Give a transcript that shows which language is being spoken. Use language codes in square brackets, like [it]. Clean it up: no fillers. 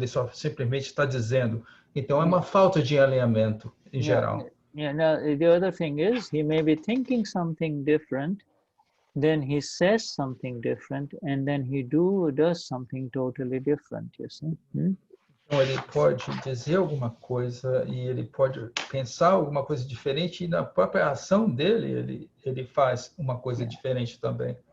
[pt] Ele só simplesmente está dizendo. Então é uma falta de alinhamento em geral. [en] Yeah. Now the other thing is, he may be thinking something different, then he says something different, and then he does something totally different. You see. [pt] Então ele pode dizer alguma coisa e ele pode pensar alguma coisa diferente, e na própria ação dele ele faz uma coisa diferente também.